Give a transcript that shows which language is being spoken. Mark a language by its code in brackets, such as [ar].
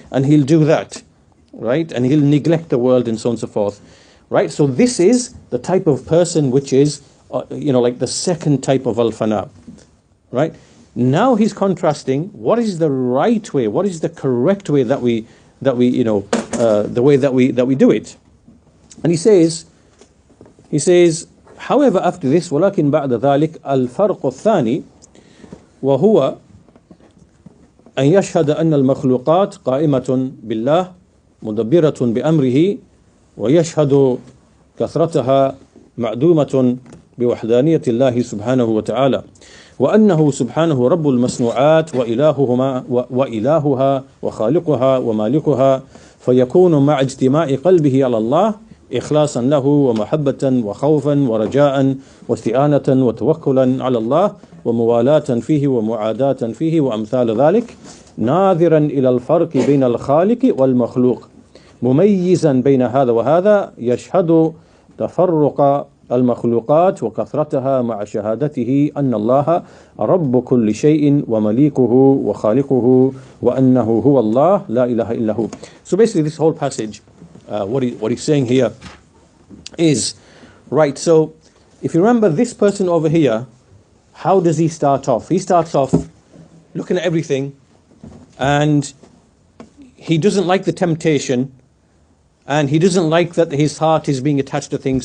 [en] And he'll do that, right? And he'll neglect the world and so on and so forth, right? So this is the type of person which is, the second type of al-fana, right? Now he's contrasting what is the right way, what is the correct way that we the way that we do it. And he says, however, after this, [ar] ولكن بعد ذلك الفرق الثاني وهو أن يشهد أن المخلوقات قائمة بالله مدبرة بأمره ويشهد كثرتها معدومة بوحدانية الله سبحانه وتعالى وأنه سبحانه رب المصنوعات وإلهها وخالقها ومالكها، فيكون مع اجتماع قلبه على الله إخلاصا له ومحبة وخوفا ورجاء واستئانة وتوكلا على الله وموالاة فيه ومعاداة فيه وأمثال ذلك، ناظرا إلى الفرق بين الخالق والمخلوق مميزا بين هذا وهذا، يشهد تفرق المخلوقات وكثرتها مع شهادته أن الله رب كل شيء ومليكه وخالقه وأنه هو الله لا إله إلا هو. [en] So basically this whole passage, what he's saying here is, right, so if you remember this person over here, how does he start off? He starts off looking at everything and he doesn't like the temptation, and he doesn't like that his heart is being attached to things.